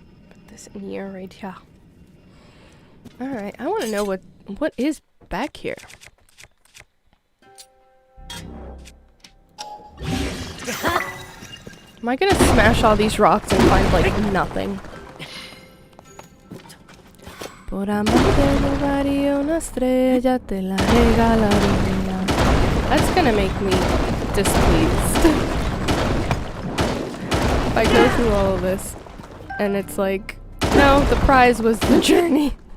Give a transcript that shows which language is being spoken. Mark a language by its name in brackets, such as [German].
[English] Put this in here right here. Alright, I want to know what is back here. Am I gonna smash all these rocks and find like nothing? [Spanish] Por amarte robaría una estrella, te la regalaría. [English] That's gonna make me displeased. If I go through all of this and it's like, no, the prize was the journey.